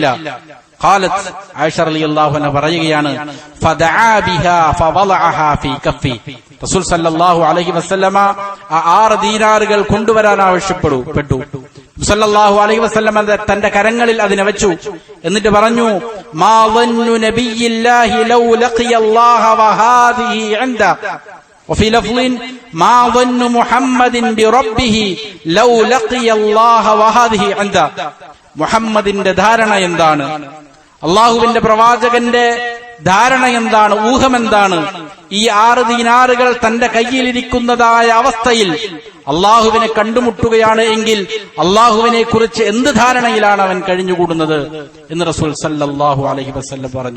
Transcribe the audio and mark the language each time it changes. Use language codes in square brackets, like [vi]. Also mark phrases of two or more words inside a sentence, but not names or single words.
[ar] ഖാലത്ത്, ആയിഷ رضي الله عنها പറയുകയാണ്, فدعا بها فوضعها في كفي. [ml] റസൂൽ [ar] صلى الله عليه وسلم [ml] ആ 6 ദീനാറുകൾ കൊണ്ടുവരാൻ ആവശ്യപ്പെട്ടു. [ar] صلى الله عليه وسلم [ml] തന്റെ കരങ്ങളിൽ അതിനെ വെച്ചു. എന്നിട്ട് പറഞ്ഞു, [ar] ما ظن نبي الله لو لقي الله وهذه عنده. وفي لفظ ما ظن محمد بربه لو لقي الله وهذه عنده. [ml] മുഹമ്മദിന്റെ ധാരണ എന്താണ്? അള്ളാഹുവിന്റെ പ്രവാചകന്റെ ധാരണ എന്താണ്? ഊഹമെന്താണ്? ഈ 6 ദീനാറുകൾ തന്റെ കയ്യിലിരിക്കുന്നതായ അവസ്ഥയിൽ അള്ളാഹുവിനെ കണ്ടുമുട്ടുകയാണ് എങ്കിൽ അള്ളാഹുവിനെ കുറിച്ച് എന്ത് ധാരണയിലാണ് അവൻ കഴിഞ്ഞുകൂടുന്നത് എന്ന് റസൂൽ [ar] صلى الله عليه وسلم [ml] പറഞ്ഞു.